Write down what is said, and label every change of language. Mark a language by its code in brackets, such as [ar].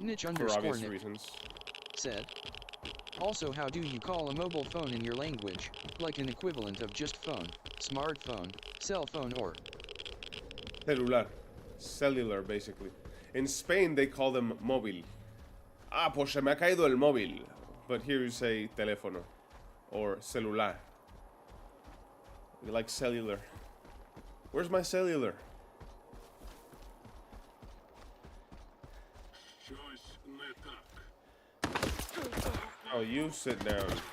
[en] for obvious Nick reasons. said, "Also, how do you call a mobile phone in your language, like an equivalent of just phone, smartphone, cell phone or?" Celular. Cellular, basically. In Spain, they call them móvil. [es] Ah, pues se me ha caído el móvil. [en] But here you say teléfono. Or celular. You like cellular. Where's my cellular? Oh, you sit down.